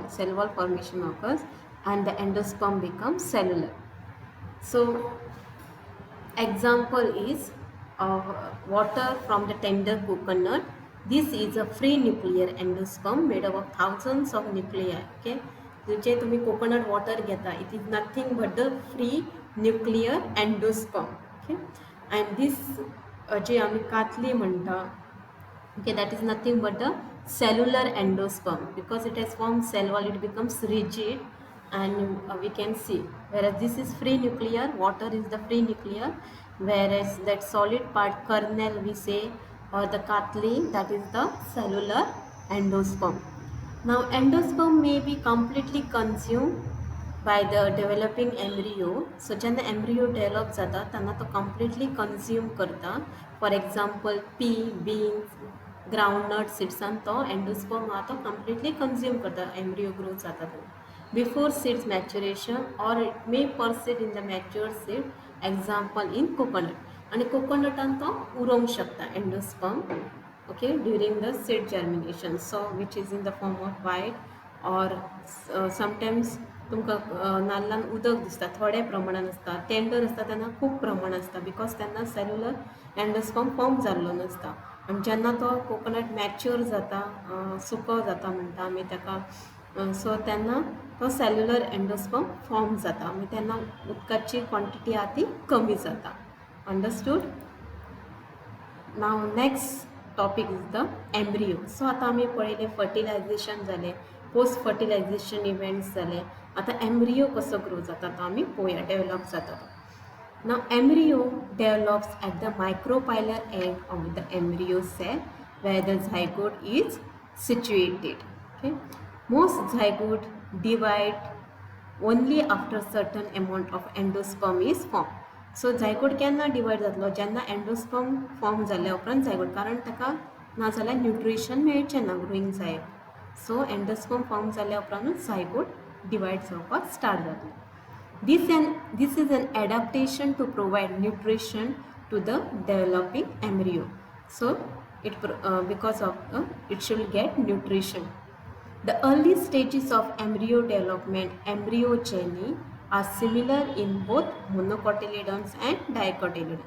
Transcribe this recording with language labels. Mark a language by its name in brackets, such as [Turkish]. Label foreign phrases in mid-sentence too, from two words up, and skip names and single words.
[English] Cell wall formation occurs and the endosperm becomes cellular. So, example is water from the tender coconut. This is a free nuclear endosperm made up of thousands of nuclei. [Konkani] Okay, जे तुम्ही [English] coconut water [Konkani] घेता, [English] it is nothing but the free nuclear endosperm. Okay, and this [Konkani] जे आम्ही कातली म्हणटा, [English] okay, that is nothing but the cellular endosperm. Because it has formed cell wall, it becomes rigid, and we can see, whereas this is free nuclear, water is the free nuclear, whereas that solid part, kernel we say, or the katli, that is the cellular endosperm. Now endosperm may be completely consumed by the developing embryo. [Konkani] So जेन्ना embryo develop जाता तेन्ना तो [English] completely consume [Konkani] करता. [English] For example, pea, beans, groundnut, seeds, and [Konkani] तो endosperm हा तो completely consume करता embryo growth जाता तो. [English] Before seeds maturation, or it may persist in the mature seed. Example in coconut. [Konkani] आणि कोकोनटान तो उरोंक शकता endosperm. [English] Okay, during the seed germination, so which is in the form of white, or sometimes [Konkani] तुमकां नाल्लान उदक दिसता, थोड्या प्रमाणान आसता, टेंडर आसता तेन्ना खूब प्रमाण आसता, बिकॉज तेन्ना [English] cellular endosperm form [Konkani] जाल्लो नासता. आनी जेन्ना तो कोकोनट मॅच्युअर जाता, सुको जाता म्हणटा आमी ताका, सो तेन्ना तो [English] cellular endosperm form [Konkani] जाता, आनी तेन्ना उदकाची क्वॉन्टिटी आहा ती कमी जाता. अंडरस्टूड? [English] Now next topic is the embryo. [Konkani] सो आतां आमी पळयलें फर्टिलायझेशन जालें, [English] post fertilization events [Konkani] जाले. आतां एम्ब्रियो कसो ग्रो जाता तो आमी पळोवया, डेवलप जाता तो. [English] Now embryo develops at the micropylar end of the embryo cell where the zygote is situated. Okay, most zygote divide only after certain amount of endosperm is formed. [Konkani] So zygote केन्ना डिवायड जातलो? जेन्ना [English] endosperm form [Konkani] जाल्या उपरांत zygote, कारण ताका ना जाल्यार न्यूट्रिशन मेळचें ना ग्रोईंग जायत. सो [English] endosperm form [Konkani] जाल्या उपरांतूच zygote डिवायड जावपाक स्टार्ट जातलो. [English] This is an adaptation to provide nutrition to the developing embryo. So because of it should get nutrition. The early stages of embryo development, embryogeny, are similar in both monocotyledons and dicotyledons.